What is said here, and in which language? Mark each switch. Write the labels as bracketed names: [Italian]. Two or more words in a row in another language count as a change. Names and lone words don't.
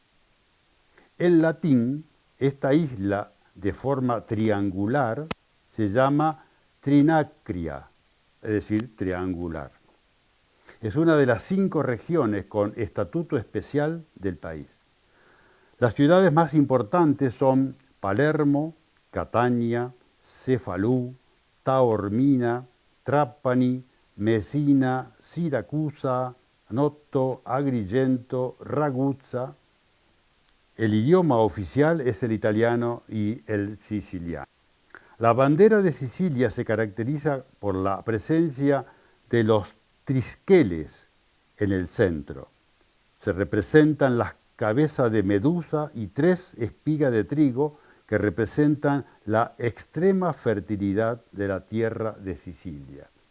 [Spanish] En latín, esta isla, de forma triangular, se llama Trinacria, es decir, triangular. Es una de las 5 regiones con estatuto especial del país. Las ciudades más importantes son Palermo, Catania, Cefalù, Taormina, Trapani, Messina, Siracusa, Noto, Agrigento, Ragusa. El idioma oficial es el italiano y el siciliano. La bandera de Sicilia se caracteriza por la presencia de los trisqueles en el centro. Se representan las cabezas de Medusa y 3 espigas de trigo que representan la extrema fertilidad de la tierra de Sicilia.